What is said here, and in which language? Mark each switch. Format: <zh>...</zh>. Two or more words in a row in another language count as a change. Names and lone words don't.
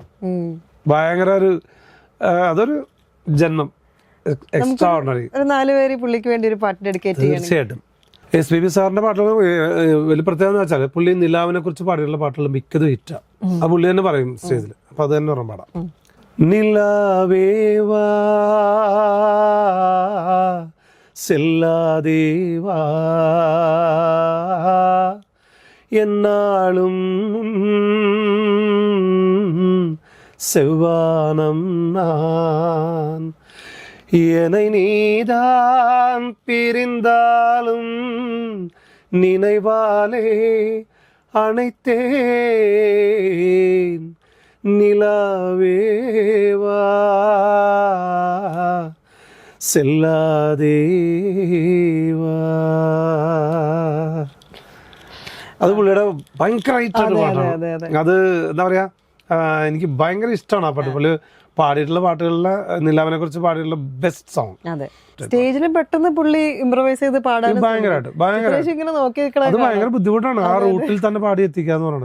<ml>ഭയങ്കര അതൊരു ജന്മം, എക്സ്ട്രാ ഓർഡിനറി. 4 പേര് പുള്ളിക്ക് വേണ്ടി ഒരു പാട്ട് ഡെഡിക്കേറ്റ് ചെയ്യണം. തീർച്ചയായിട്ടും. SPB സാറിന്റെ പാട്ടുകൾ വലിയ പ്രത്യേകത എന്ന് വെച്ചാൽ പുള്ളി നിലാവിനെ കുറിച്ച് പാടിയുള്ള പാട്ടുകൾ മിക്കതും ഹിറ്റാ. ആ പുള്ളി തന്നെ പറയും സ്റ്റേജിൽ. അപ്പൊ അത് തന്നെ ഓർമ്മ പാടാം.</ml> <ta>നിലാവേവാ செல்லாதேவா என்னாலும் செவ்வானம் நான் என்னை நீதான் பிரிந்தாலும் நினைவாலே அணைத்தேன் நிலாவேவா செல்லாதேவா.</ta> <ml>അത് പുള്ളിയുടെ ഭയങ്കരമായിട്ടൊരു പാട്ടാണ്. അത് എന്താ പറയാ, എനിക്ക് ഭയങ്കര ഇഷ്ടമാണ് ആ പാട്ട്. പുള്ളി പാടിയിട്ടുള്ള പാട്ടുകളിലെ നിലാവിനെ കുറിച്ച് പാടിയിട്ടുള്ള</ml> <en>best song.</en> <ml>സ്റ്റേജിൽ പെട്ടെന്ന് പുള്ളി ഇംപ്രവൈസ് ചെയ്ത് പാടാൻ ഭയങ്കരമായിട്ട് അത് ഭയങ്കര ബുദ്ധിമുട്ടാണ്. ആ റൂട്ടിൽ തന്നെ പാടി എത്തിക്കാന്ന് പറയുന്നത്.</ml>